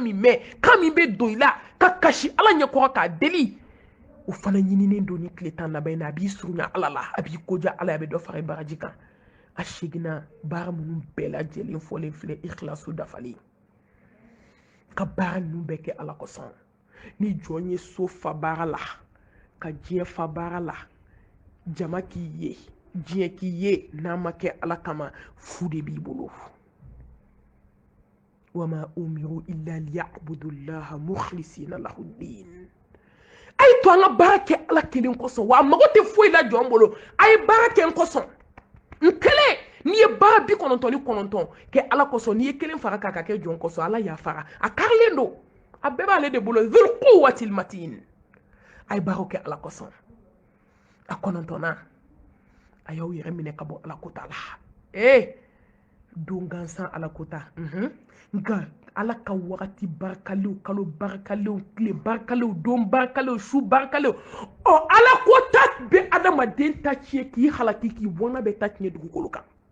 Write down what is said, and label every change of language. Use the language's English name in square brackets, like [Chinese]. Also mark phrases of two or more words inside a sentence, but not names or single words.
[Bambara] min mɛn kan min bɛ don i la ka kasi ala ɲɛkɔrɔ k'a deli o fana ɲininen don ni tile tan laban in na a b'i surunya ala la a b'i koja ala a bɛ dɔ fara i baraji kan a seginna baara minnu bɛɛ lajɛlen fɔlen filɛ ikhlasu dafalen ka baara ninnu bɛɛ kɛ ala kosɔn ni jɔn ye so fa baara la ka diɲɛ fa baara la jama k'i ye diɲɛ k'i ye n'a ma kɛ ala kama fu de b'i bolo [Arabic] وما أمروا إلا ليعبدوا الله مخلصين له الدين [Bambara] a ye to an ka baara kɛ ala kelen kosɔn wa a mago tɛ foyi la jɔn bolo a ye baara kɛ n kosɔn n kelen n'i ye baara 99 kɛ ala kosɔn n'i ye kelen fara k'a ka kɛ jɔn kosɔn ala y'a fara a karilen don a bɛɛ b'ale de bolo [Arabic] ذو القوة المتين [Bambara] a ye baaraw kɛ ala kosɔn a 9 a y'aw yɛrɛ minɛ ka bɔ ala kota la don gansan ala kota nka ala ka wagati barikalew kalo barikalew tile barikalew don barikalew su barikalew ala kota bɛ adamaden ta tiɲɛ k'i halaki k'i bɔnna bɛ ta tiɲɛ dugukolo kan